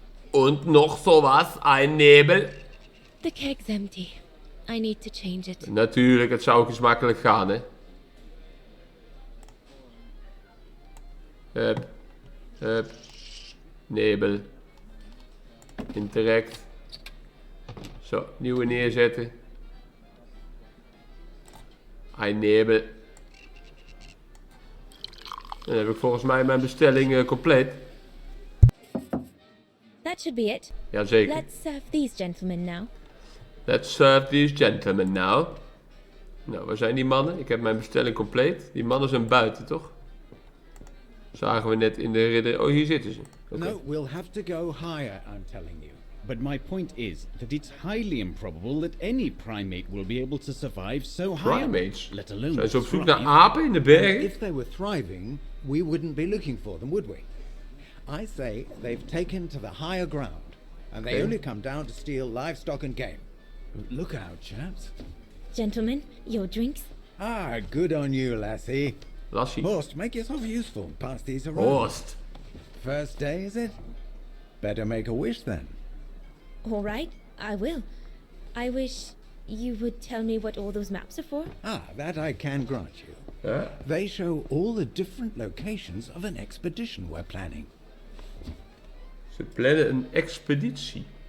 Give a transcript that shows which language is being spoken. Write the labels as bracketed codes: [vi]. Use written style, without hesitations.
[de] Und noch sowas, ein Nebel. [en] The keg's empty. I need to change it. [nl] Natuurlijk, het zou ook eens makkelijk gaan, hè. Hup. Hup. Nebel. Interact. Zo, nieuwe neerzetten. [de] Ein Nebel. [nl] Dan heb ik volgens mij mijn bestelling compleet. [en] That should be it. [nl] Jazeker. [en] Let's serve these gentlemen now. Let's serve these gentlemen now. [nl] Nou, waar zijn die mannen? Ik heb mijn bestelling compleet. Die mannen zijn buiten, toch? Zagen we net in de ridder... Oh, hier zitten ze. Okay. [en] No, we'll have to go higher, I'm telling you. But my point is that it's highly improbable that any primate will be able to survive so high, Primates? let alone [nl] Zijn ze op zoek naar [en] thrive. [nl] apen in de bergen? [en] If they were thriving, we wouldn't be looking for them, would we? I say they've taken to the higher ground, and they Okay. only come down to steal livestock and game. Look out, chaps. Gentlemen, your drinks. Ah, good on you, lassie. Lassie. Horst, make yourself useful. Pass these around. Horst. First day, is it? Better make a wish then. All right, I will. I wish you would tell me what all those maps are for. Ah, that I can grant you. [nl] Ja. [en] They show all the different locations of an expedition we're planning. [nl] Ze plannen een expeditie.